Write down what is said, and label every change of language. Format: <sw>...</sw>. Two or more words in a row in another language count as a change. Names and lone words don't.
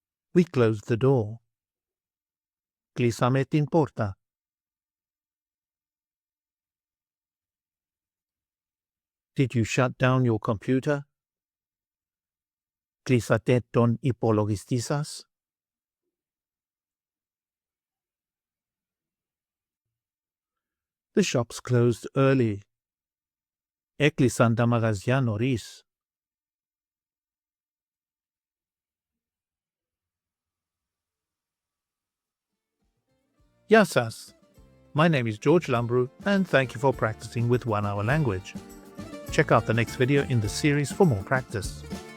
<en>We closed the door.</en> <el>Κλείσαμε την πόρτα.</el> <en>Did you shut down your computer?</en> <el>Κλείσατε τον υπολογιστή σας.</el> <en>The shops closed early.</en> <el>Έκλεισαν τα μαγαζιά νωρίς. Γεια σας.</el> <en>My name is George Lambrou and thank you for practicing with 1 Hour Language. Check out the next video in the series for more practice.</en>